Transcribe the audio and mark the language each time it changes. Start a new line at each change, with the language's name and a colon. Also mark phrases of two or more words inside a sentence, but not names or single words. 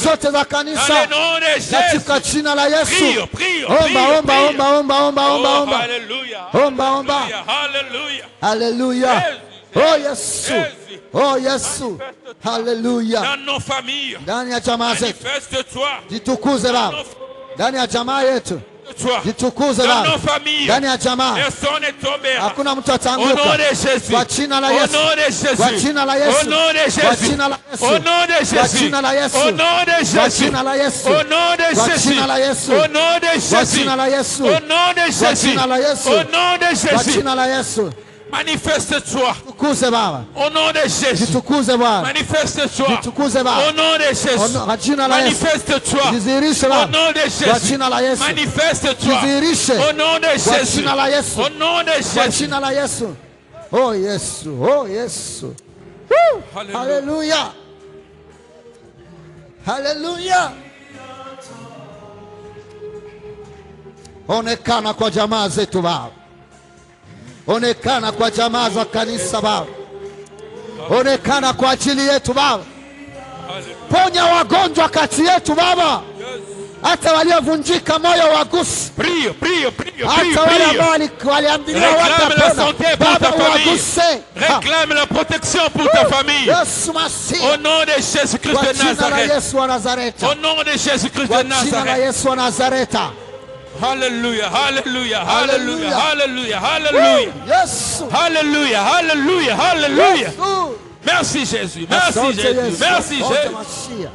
French: Dans le nom de Jésus. Prie. Alléluia.
English: Oh yes. Oh yes. Alléluia.
French: Dans nos familles. Manifeste-toi.
Swahili: Jitukuze Baba. Ndani ya jamaa yetu. Jitukuze Baba. Ndani ya jamaa. Hakuna mtu atanguka. Kwa jina la Yesu. Kwa jina la Yesu. Kwa jina la Yesu. Kwa jina la Yesu. Kwa jina la Yesu. Kwa jina la Yesu. Kwa jina la Yesu. Kwa jina la Yesu. Kwa jina la Yesu. Kwa jina la Yesu.
French: Manifeste-toi. Au nom de Jésus. Manifeste-toi. Au nom de Jésus. Manifeste-toi. Au nom de Jésus. Manifeste-toi. Au nom de Jésus. Au nom de Jésus.
English: Oh yes. Oh yes. Hallelujah. Hallelujah.
Swahili: Onekana kwa jamaa zetu Baba. Onekana kwa jamaa za kanisa Baba. Onekana kwa ajili yetu Baba. Ponya wagonjwa kati yetu Baba. Hata waliovunjika moyo waguse. Hata wale ambao waliambiwa watapona. Baba waguse.
French: Réclame la protection pour ta famille. Au nom de Jésus-Christ de Nazareth. Au nom de Jésus-Christ de Nazareth. Hallelujah, hallelujah, hallelujah, hallelujah, hallelujah. Yes. Hallelujah, hallelujah, hallelujah. Merci Jésus, merci Jésus, merci Jésus.